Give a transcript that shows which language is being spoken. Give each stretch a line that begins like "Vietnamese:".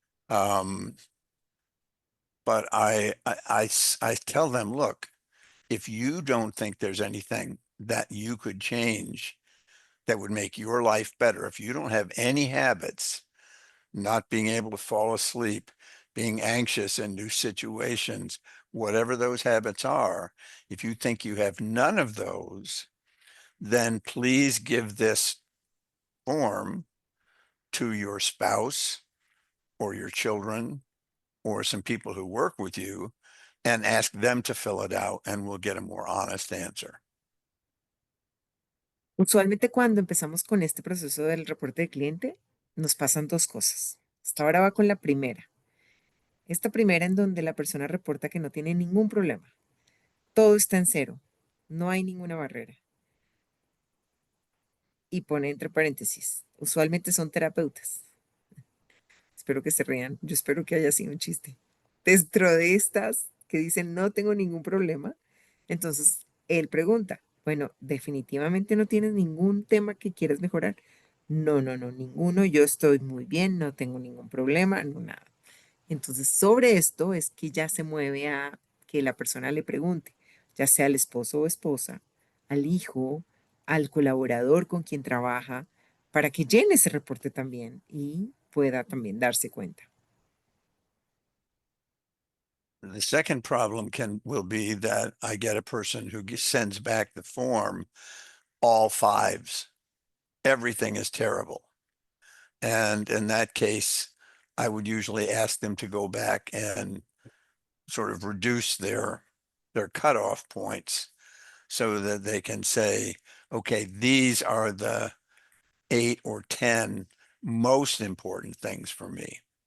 English: um, but I tell them, look, if you don't think there's anything that you could change that would make your life better, if you don't have any habits, not being able to fall asleep, being anxious in new situations, whatever those habits are, if you think you have none of those, then please give this form to your spouse or your children or some people who work with you and ask them to fill it out and we'll get a more honest answer.
Spanish: Usualmente cuando empezamos con este proceso del reporte de cliente, nos pasan dos cosas. Hasta ahora va con la primera. Esta primera en donde la persona reporta que no tiene ningún problema. Todo está en cero. no hay ninguna barrera. Y pone entre paréntesis, usualmente son terapeutas. Espero que se rían, yo espero que haya sido un chiste. Dentro de estas que dicen no tengo ningún problema, entonces él pregunta, bueno, definitivamente no tienes ningún tema que quieras mejorar. No, no, no, ninguno, yo estoy muy bien, no tengo ningún problema, no nada. Entonces, sobre esto es que ya se mueve a que la persona le pregunte, ya sea al esposo o esposa, al hijo, al colaborador con quien trabaja, para que llene ese reporte también y pueda también darse cuenta.
English: The second problem will be that I get a person who sends back the form, all fives. Everything is terrible. And in that case, I would usually ask them to go back and sort of reduce their cutoff points so that they can say, okay, these are the 8 or 10 most important things for me.